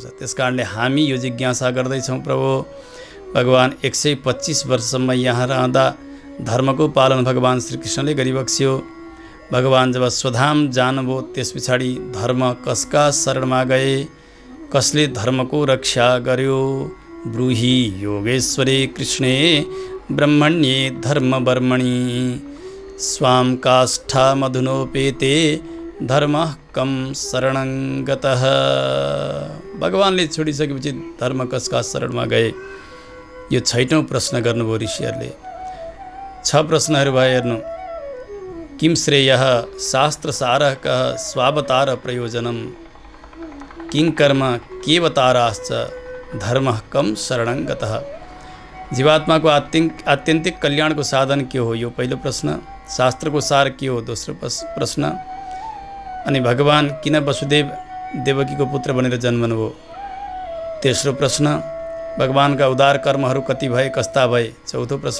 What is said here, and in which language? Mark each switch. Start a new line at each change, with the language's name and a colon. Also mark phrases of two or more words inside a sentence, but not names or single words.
Nepali: त्यसकारणले हामी यो जिज्ञासा गर्दैछौँ प्रभु, भगवान 125 वर्षसम्म यहाँ रहँदा धर्मको पालन भगवान श्रीकृष्णले गरिबक्स्यो। भगवान जब स्वधाम जानुभयो त्यस पछाडि धर्म कसका शरणमा गए, कसले धर्मको रक्षा गर्यो।
Sanskrit: ब्रूहि योगेश्वरे कृष्णे ब्रह्मण्ये धर्मवर्मणि स्वां काष्ठा मधुनोपेते धर्म कम शरणं गतः।
Nepali: भगवानले छोडिसकेपछि धर्म कसका शरणमा गए। यो 6औं प्रश्न गर्नुभयो ऋषिहरूले। 6 प्रश्नहरू भए हेर्नु।
Sanskrit: किम श्रेयः शास्त्रसारः कः स्वावतार प्रयोजनम् किं कर्म केवताराश्च धर्मः कम शरणं गतः।
Nepali: जीवात्माको आत्यन्तिक कल्याणको साधन के हो, यो पहिलो प्रश्न। शास्त्रको सार के हो, दोस्रो प्रश्न। अनि भगवान किन वसुदेव देवकीको पुत्र बनेर जन्मनुभयो, तेस्रो प्रश्न। भगवानका उदार कर्महरू कति भए, कस्ता भए, चौथो प्रश्न।